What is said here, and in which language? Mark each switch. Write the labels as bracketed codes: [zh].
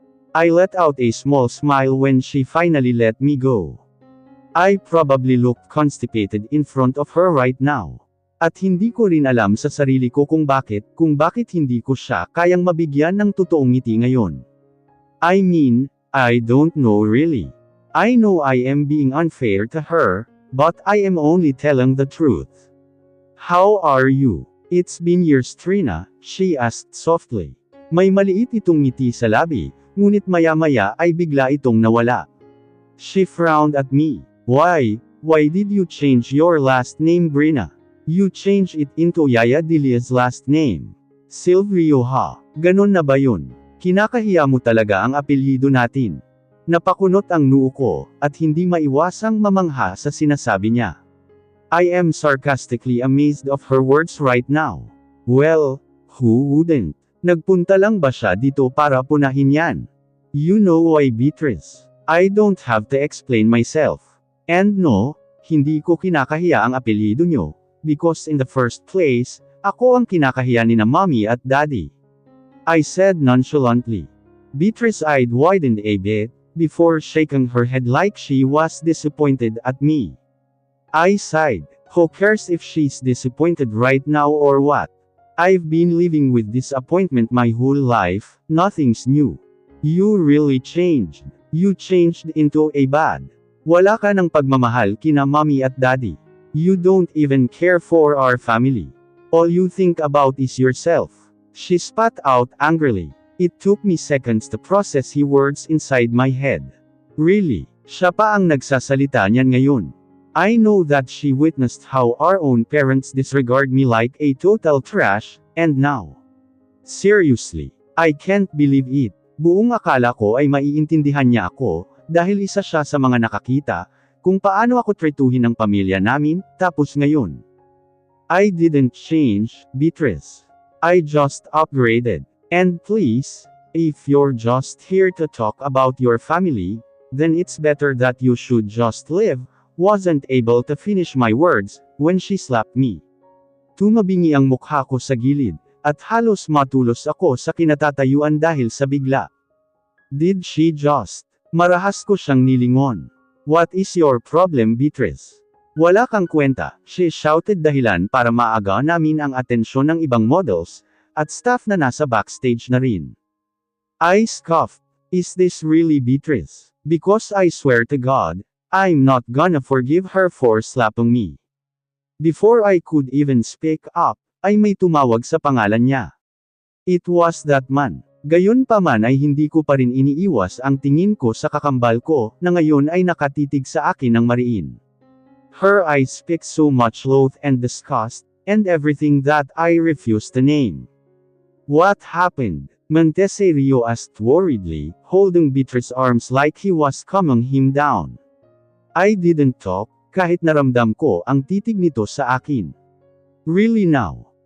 [en] I let out a small smile when she finally let me go. I probably looked constipated in front of her right now. [tl] At hindi ko rin alam sa sarili ko kung bakit hindi ko siya kayang mabigyan ng totoong ngiti ngayon. [en] I mean, I don't know really. I know I am being unfair to her, but I am only telling the truth. How are you? It's been years, Trina, she asked softly. [tl] May maliit itong ngiti sa labi, ngunit maya-maya ay bigla itong nawala. [en] She frowned at me. Why did you change your last name, Brina? You changed it into Yaya Dilia's last name. [tl] Silvio ha? Ganon na ba yun? Kinakahiya mo talaga ang apelyido natin. Napakunot ang noo ko, at hindi maiwasang mamangha sa sinasabi niya. [en] I am sarcastically amazed of her words right now. Well, who wouldn't? [tl] Nagpunta lang ba siya dito para punahin yan? [en] You know why, Beatrice? I don't have to explain myself. And no, [tl] hindi ko kinakahiya ang apelyido nyo, [en] because in the first place, [tl] ako ang kinakahiya ni na mommy at daddy. [en] I said nonchalantly. Beatrice eyed widened a bit, before shaking her head like she was disappointed at me. I sighed. Who cares if she's disappointed right now or what? I've been living with disappointment my whole life, nothing's new. You really changed. You changed into a bad. [tl] Wala ka ng pagmamahal kina mommy at daddy. [en] You don't even care for our family. All you think about is yourself. She spat out angrily. It took me seconds to process her words inside my head. [tl] Really, siya pa ang nagsasalita niyan ngayon. [en] I know that she witnessed how our own parents disregard me like a total trash, and now. Seriously, I can't believe it. [tl] Buong akala ko ay maiintindihan niya ako, dahil isa siya sa mga nakakita, kung paano ako tretuhin ng pamilya namin, tapos ngayon. [en] I didn't change, Beatrice. I just upgraded. And please, if you're just here to talk about your family, then it's better that you should just live. Wasn't able to finish my words, when she slapped me. [tl] Tumabingi ang mukha ko sa gilid, at halos matulos ako sa kinatatayuan dahil sa bigla. [en] Did she just? [tl] Marahas ko siyang nilingon. [en] What is your problem, Beatrice? [tl] Wala kang kwenta, [en] she shouted [tl] dahilan para maaga namin ang atensyon ng ibang models, at staff na nasa backstage na rin. [en] I scoffed. Is this really Beatrice? Because I swear to God, I'm not gonna forgive her for slapping me. Before I could even speak up, [tl] ay may tumawag sa pangalan niya. [en] It was that man. [tl] Gayunpaman ay hindi ko pa rin iniiwas ang tingin ko sa kakambal ko, na ngayon ay nakatitig sa akin ng mariin. [en] Her eyes speak so much loath and disgust, and everything that I refuse to name. What happened? Montesserio asked worriedly, holding Beatrice's arms like he was calming him down. I didn't talk, [tl] kahit naramdam ko ang titig nito sa akin. [en] Really now?